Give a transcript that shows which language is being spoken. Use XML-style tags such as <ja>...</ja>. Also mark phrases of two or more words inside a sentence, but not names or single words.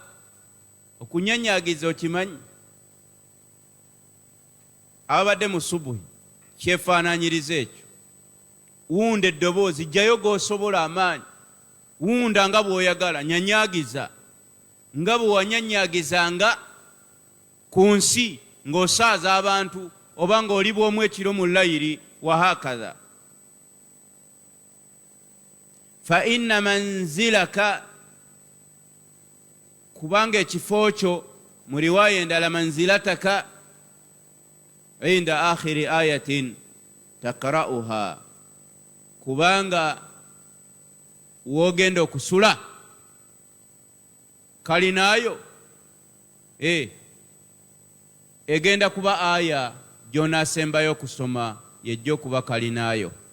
<lg>Okunyanyagiza okimanyi? Abadde mu subuhi kyefaananyiriza ekyo. Wunda eddoboozi, jjayo g'osobola amaanyi. Wunda nga bw'oyagala, nyanyagiza nga bwe wanyanyagizanga ku nsi ng'osaaza abantu, oba ng'oli bw'omu ekiro mu layiri</lg> <ar>وهكذا. فإن منزلك,</ar> <lg>kubanga ekifo kyo mu riwaaya endala manzilataka</lg> <ar>عند آخر آية تقرؤها,</ar> <lg>kubanga wogenda okusula kalinaayo egenda kuba aya gy'onaasembayo okusoma, yejja okuba kalinaayo.</lg>